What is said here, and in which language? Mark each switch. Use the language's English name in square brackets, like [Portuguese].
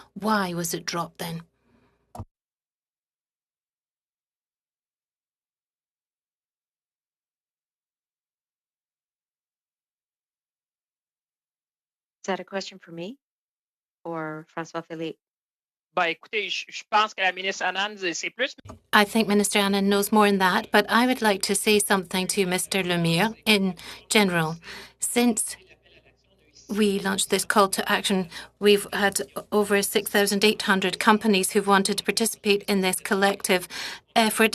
[English] Why was it dropped then? Is that a question for me or François Philippe? [French] Ben, écoutez, je pense que la ministre Anand, c'est plus. [English] I think Minister Annan knows more than that, but I would like to say something to Mr. Lemire in general. Since we launched this call to action, we've had over 6,800 companies who've wanted to participate in this collective effort.